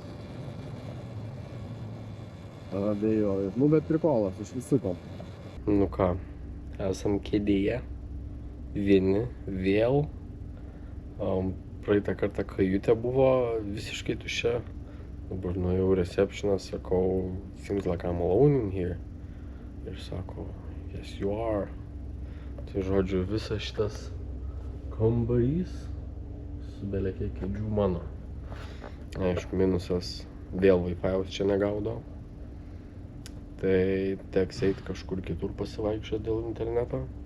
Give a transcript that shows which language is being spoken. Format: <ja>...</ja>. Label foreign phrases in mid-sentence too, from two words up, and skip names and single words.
<lt>Nu, bet prikolas, iš visuko. Nu ką, esam kėdėje. Vieni, vėl. Praeitą kartą kajutė buvo visiškai tuščia. Dabar nuėjau receptioną, sakau,</lt> <en>seems like I'm alone in here.</en> <lt>Ir sako,</lt> <en>yes you are.</en> <lt>Tai žodžiu, visas šitas kambarys su belekiek kėdžių mano. Aišku, minusas dėl Wi-Fi'aus čia negaudo. Tai teks eit kažkur kitur pasivaikščioti dėl interneto.</lt>